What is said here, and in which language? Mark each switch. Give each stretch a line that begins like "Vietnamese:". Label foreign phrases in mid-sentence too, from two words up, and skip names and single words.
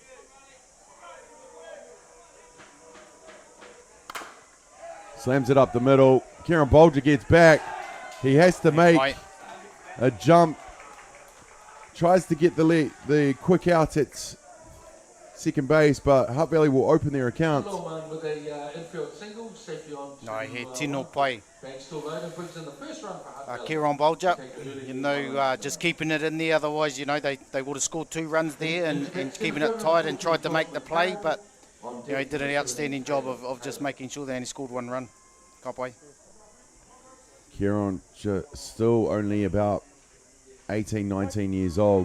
English: Slams it up the middle. Kieran Bolger gets back. He has to make a jump. Tries to get the quick out at second base, but Hutt Valley will open their account. Little one with a infield single, safety on. No,
Māori: he tino pai.
English: Banksville Road brings in the first run for Hutt Valley. Kieran Bolger, just keeping it in there. Otherwise, they would have scored 2 runs there and keeping it tight and tried to make the play. But, he did an outstanding job of just making sure they only scored 1 run. Kapai. Kieran still only about 18, 19 years old.